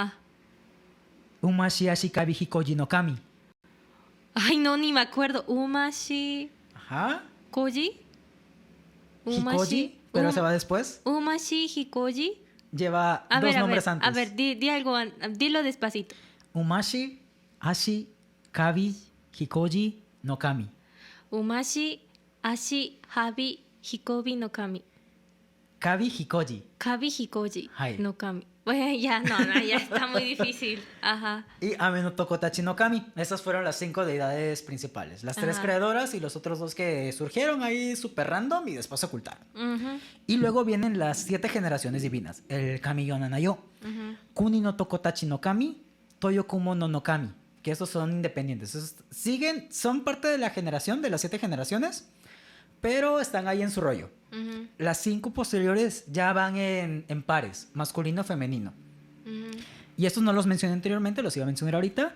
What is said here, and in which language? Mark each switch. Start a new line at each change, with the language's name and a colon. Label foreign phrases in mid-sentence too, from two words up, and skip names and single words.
Spanish: Umashiashi Kabihikoji no Kami. Ay, no, ni me acuerdo. Umashi... ¿Koji? Hikoji, pero se va después. Umashi Hikoji. lleva dos nombres antes. A ver, di algo, dilo despacito. Umashi, Ashi, Kabi, Hikoji, no Kami. Umashi, Ashi, Habi, Hikobi no Kami. Kabi, Hikoji. Kabi, Hikoji Hai. no Kami. Bueno, ya está muy difícil. Ajá. Y Ame no Tokotachi no Kami. Esas fueron las 5 deidades principales. Las 3 creadoras y los otros 2 que surgieron ahí súper random y después se ocultaron. Y luego vienen las 7 generaciones divinas. El Kami Yonanayo. Kuni no Tokotachi no Kami. Toyokumo no no Kami. Que esos son independientes. Esos son parte de la generación, de las 7 generaciones, pero están ahí en su rollo. Las 5 posteriores ya van en pares, masculino, femenino. Y estos no los mencioné anteriormente, los iba a mencionar ahorita.